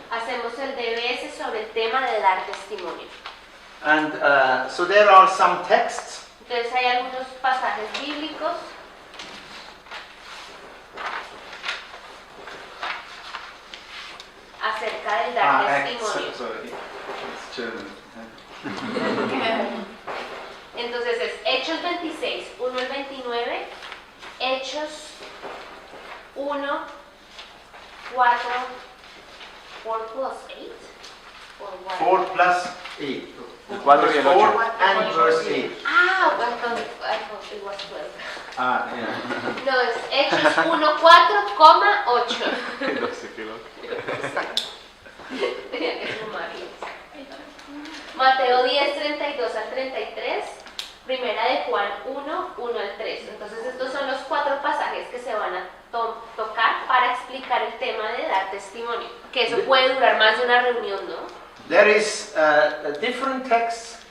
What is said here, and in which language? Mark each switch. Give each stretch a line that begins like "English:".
Spanish: Hacemos el DBS sobre el tema de dar testimonio.
English: And so there are some texts.
Spanish: Entonces hay algunos pasajes bíblicos. acerca del dar testimonio.
English: Sorry. It's German.
Spanish: Entonces es Hechos 26, 1 al 29, Hechos 1, 4,
English: 4 plus 8, or what? 4 plus 8.
Spanish: El 4 y el 8.
English: 4 and verse 8. Ah, I thought it was 12. Ah, yeah.
Spanish: No, es Hechos 1, 4, 8. No sé qué loco. Tenía que sumarlos. Mateo 10, 32 al 33, Primera de Juan 1, 1 al 3. Entonces estos son los 4 pasajes que se van a tocar para explicar el tema de dar testimonio. Que eso puede durar más de una reunión, ¿no?
English: There is a different text.